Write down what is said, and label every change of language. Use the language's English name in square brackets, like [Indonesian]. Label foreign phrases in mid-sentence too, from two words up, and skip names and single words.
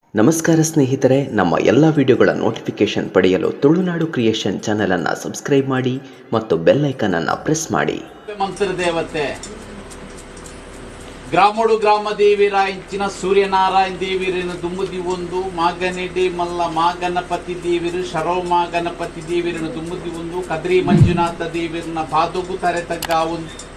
[Kannada] ನಮಸ್ಕಾರ ಸ್ನೇಹಿತರೆ, ನಮ್ಮ ಎಲ್ಲ ವಿಡಿಯೋಗಳ ನೋಟಿಫಿಕೇಶನ್ ಪಡೆಯಲು ತುಳುನಾಡು ಕ್ರಿಯೇಷನ್ ಚಾನೆಲನ್ನು ಸಬ್ಸ್ಕ್ರೈಬ್ ಮಾಡಿ ಮತ್ತು [English] bell icon [Kannada] ಅನ್ನು ಪ್ರೆಸ್ ಮಾಡಿ. [Tulu] ಮಂತ್ರ ದೇವತೆ ಗ್ರಾಮೋಡು ಗ್ರಾಮ ದೇವಿರ ಇಂಚಿನ ಸೂರ್ಯನಾರಾಯಣ ದೇವಿರಿನ ದುಂಬುದಿ ಒಂದು ಮಾಗನೆಡಿ ಮಲ್ಲ ಮಾಗಣಪತಿ ದೇವಿರು ಶರೋಮಾ ಗಣಪತಿ ದೇವಿರಿನ ದುಂಬುದಿ ಒಂದು ಕದ್ರಿ ಮಂಜುನಾಥ ದೇವಿರನ ಪಾದೋಗು ತರೆತಗ್ಗ ಒಂದು